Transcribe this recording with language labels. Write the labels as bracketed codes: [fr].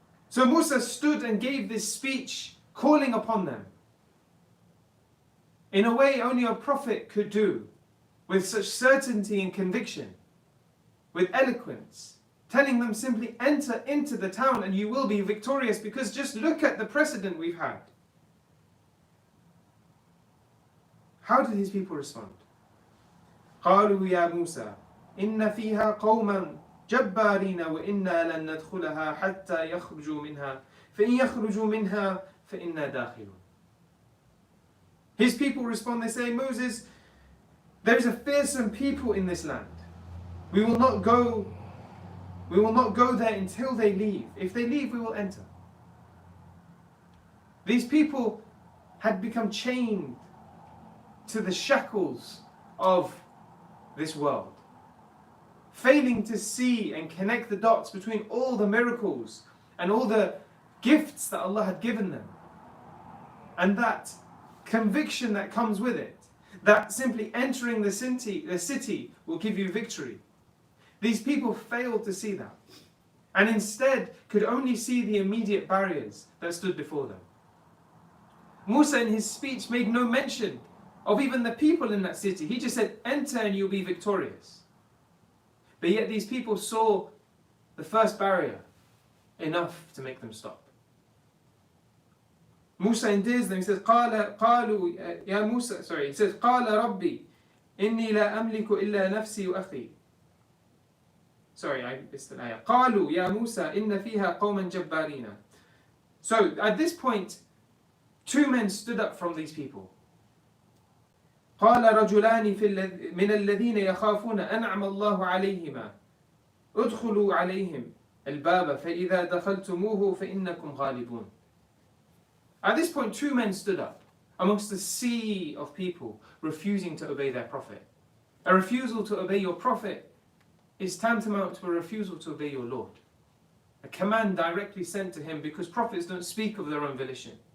[en] So Musa stood and gave this speech, calling upon them in a way only a prophet could do, with such certainty and conviction, with eloquence, telling them simply enter into the town and you will be victorious, because just look at the precedent we've had. How did his people respond? [ar] قالوا يا موسى إن فيها قوما جبارين وإنا لن ندخلها حتى يخرجوا منها فإن يخرجوا منها فإنا داخلون. [en] His people respond, they say, Moses, there is a fearsome people in this land. We will not go there until they leave. If they leave, we will enter. These people had become chained to the shackles of this world, failing to see and connect the dots between all the miracles and all the gifts that Allah had given them, and that conviction that comes with it, that simply entering the city will give you victory. These people failed to see that, and instead could only see the immediate barriers that stood before them. Musa in his speech made no mention of even the people in that city. He just said, enter and you'll be victorious. But yet these people saw the first barrier enough to make them stop. Musa endears them. He says, [ar] قالوا يا موسى, [en] he says, [ar] قال ربي إني لا أملك إلا نفسي وأخي. [en] I missed an ayah. [ar] قالوا يا موسى إن فيها قوما جبارين. [en] So at this point, two men stood up from these people. [ar] قال رجلان من الذين يخافون أنعم الله عليهما ادخلوا عليهم الباب فإذا دخلتموه فإنكم غالبون. [en] At this point, two men stood up amongst the sea of people refusing to obey their prophet. A refusal to obey your prophet is tantamount to a refusal to obey your Lord. A command directly sent to him, because prophets don't speak of their own volition.